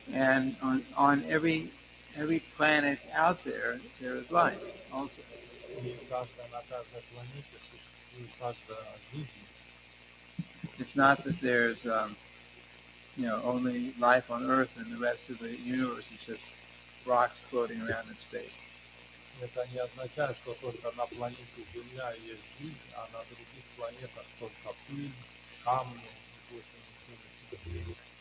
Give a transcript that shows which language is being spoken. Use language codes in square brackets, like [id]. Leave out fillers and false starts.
[en] And on every planet out there, there is life also. [ru] И на каждой планете существует каждая жизнь. [en] It's not that there's only life on Earth and the rest of the universe is just rocks floating around in space. [ru] Это не означает, что только на планете Земля есть жизнь, а на других планетах только пыль, камни и больше ничего.